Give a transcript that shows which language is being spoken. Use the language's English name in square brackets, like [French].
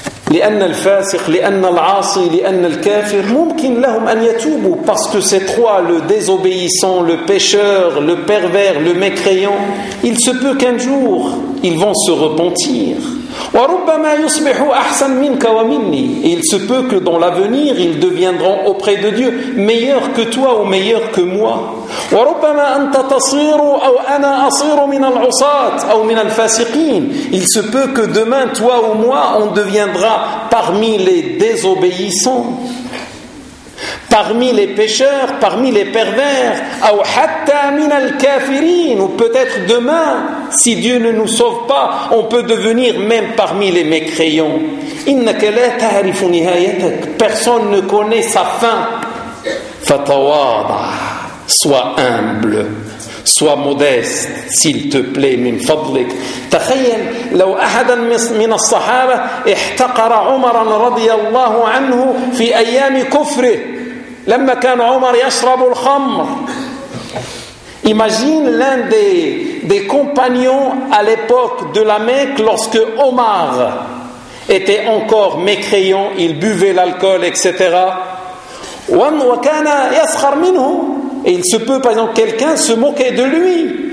[Arabic] لأن الفاسق لأن العاصي لأن الكافر ممكن لهم أن يتوبوا, [French] parce que ces trois, le désobéissant, le pécheur, le pervers, le mécréant, il se peut qu'un jour ils vont se repentir. [Arabic] وربما يصبحوا أحسن منك ومني. [French] Et il se peut que dans l'avenir ils deviendront auprès de Dieu meilleurs que toi ou meilleurs que moi. [Arabic] وربما أنت تصير أو أنا أصير من العصاة أو من الفاسقين. [French] Il se peut que demain toi ou moi on deviendra parmi les désobéissants, parmi les pécheurs, parmi les pervers, ou [Arabic] hatta min al-kafirin, [French] ou peut-être demain, si Dieu ne nous sauve pas, on peut devenir même parmi les mécréants. [Arabic] Innaka la ta'rifu nihayatak, [French] personne ne connaît sa fin. [Arabic] Fatawada, [French] sois humble, sois modeste, s'il te plaît, [Arabic] min fadlik. تخيل لو احدا من الصحابه احتقر عمر رضي الله عنه في ايام كفره لما كان عمر يشرب الخمر. [French] Imagine l'un des compagnons à l'époque de la Mecque, lorsque Omar était encore mécréant, il buvait l'alcool, etc. [Arabic] وكان يسخر منه. [French] Et il se peut, par exemple, quelqu'un se moquait de lui.